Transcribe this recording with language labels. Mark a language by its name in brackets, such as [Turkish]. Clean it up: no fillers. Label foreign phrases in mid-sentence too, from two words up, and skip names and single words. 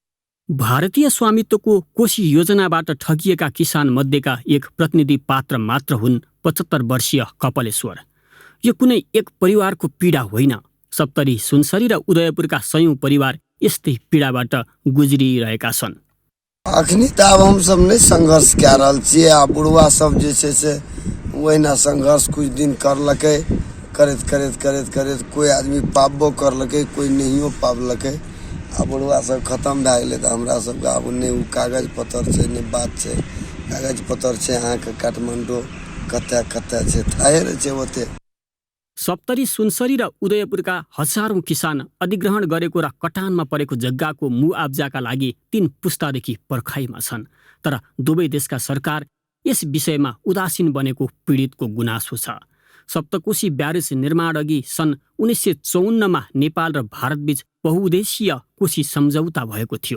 [Nepali] भारतीय स्वामित्वको कोशी योजनाबाट ठगिएका किसान मध्येका एक प्रतिनिधि पात्र मात्र हुन् 75 वर्षीय कपालेश्वर। यो कुनै एक परिवारको पीडा होइन, सप्तरी, सुनसरी र उदयपुरका सयौं परिवार यस्तै पीडाबाट गुजरिरहेका छन्। [Maithili] अखनी त अब हम सब नहीं संघर्ष कए रहल छियै, आ बुढ़वा सब जे छै से ओहिना संघर्ष कुछ दिन करलकै, करैत करैत करैत करैत कोई आदमी पाबो करलकै, कोई नहियो पाबलकै। आ बुढ़वा सब खत्म भए गेलै, तऽ हमरा सबके आब नहि उ कागज पत्तर छै, नहि बात छै। कागज पत्तर छै अहाँके काठमाडौँ कतऽ कतऽ छै, थाहे नै छै ओते। [Nepali] सप्तरी, सुनसरी र उदयपुरका हजारौं किसान अधिग्रहण गरेको र कटानमा परेको जग्गाको मुआब्जाका लागि 3 पुस्तादेखि पर्खाइमा छन्। तर दुवै देशका सरकार यस विषयमा उदासीन बनेको पीडितको गुनासो छ। सप्तकोशी ब्यारेज निर्माण अघि सन् 1954मा नेपाल र भारतबीच बहुउद्देशीय कोशी सम्झौता भएको थियो।